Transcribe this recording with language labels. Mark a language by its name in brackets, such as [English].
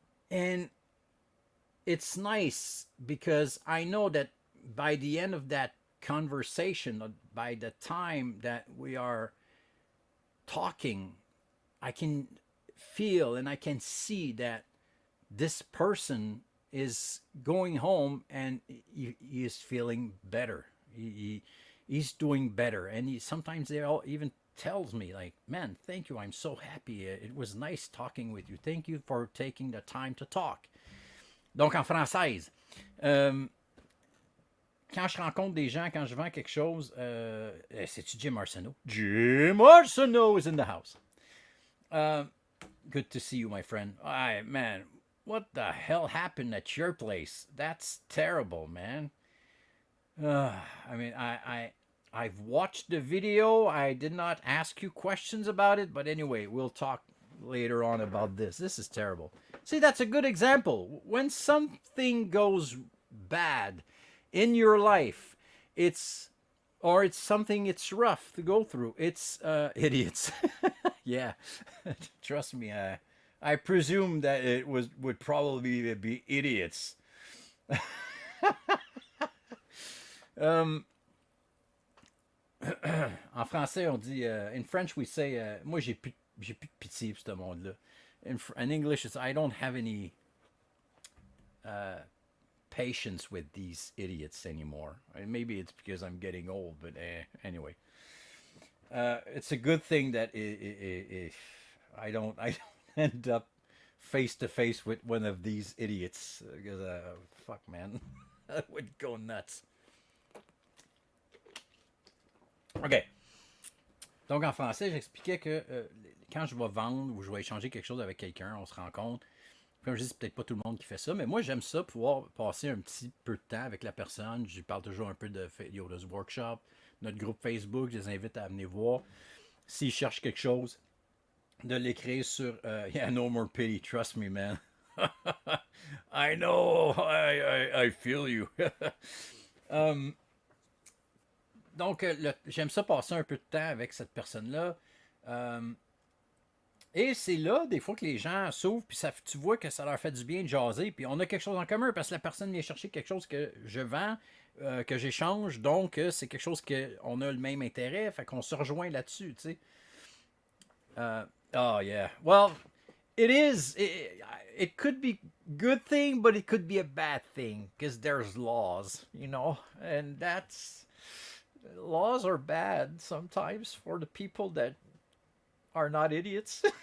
[English] And it's nice because I know that by the end of that conversation, by the time that we are talking, I can feel and I can see that this person is going home and he is feeling better. He's doing better. And sometimes they all even tells me, like, man, thank you, I'm so happy, it was nice talking with you, thank you for taking the time to talk. [French] Donc en française, quand je rencontre des gens, quand je vends quelque chose, c'est-tu Jim Arsenault? [English] Jim Arsenault is in the house. Good to see you, my friend. Man, what the hell happened at your place? That's terrible, man. I mean, I've watched the video. I did not ask you questions about it, but anyway, we'll talk later on about this. This is terrible. See, that's a good example. When something goes bad in your life, it's something it's rough to go through. It's idiots. Yeah, trust me. I presume that it would probably be idiots. [French] En français, on dit, [English] in French we say, [French] moi j'ai plus de pitié pour ce monde-là. [English] In English, it's, I don't have any patience with these idiots anymore. Maybe it's because I'm getting old, but anyway. It's a good thing that if I don't end up face to face with one of these idiots, because fuck, man, I would go nuts. [French] OK. Donc, en français, j'expliquais que quand je vais vendre ou je vais échanger quelque chose avec quelqu'un, on se rencontre. Comme je dis, c'est peut-être pas tout le monde qui fait ça, mais moi, j'aime ça, pouvoir passer un petit peu de temps avec la personne. Je lui parle toujours un peu de Yoda's Workshop, notre groupe Facebook, je les invite à venir voir. S'ils cherchent quelque chose, de l'écrire sur [English] Yeah, no more pity, trust me, man. I know, I feel you. [French] Um, donc, j'aime ça passer un peu de temps avec cette personne-là. Um, et c'est là, des fois, que les gens s'ouvrent, puis ça, tu vois que ça leur fait du bien de jaser, puis on a quelque chose en commun, parce que la personne vient chercher quelque chose que je vends, que j'échange, donc c'est quelque chose qu'on a le même intérêt, fait qu'on se rejoint là-dessus, tu sais. [English] Oh, yeah. Well, it is. It could be good thing, but it could be a bad thing, because there's laws, and laws are bad sometimes for the people that are not idiots.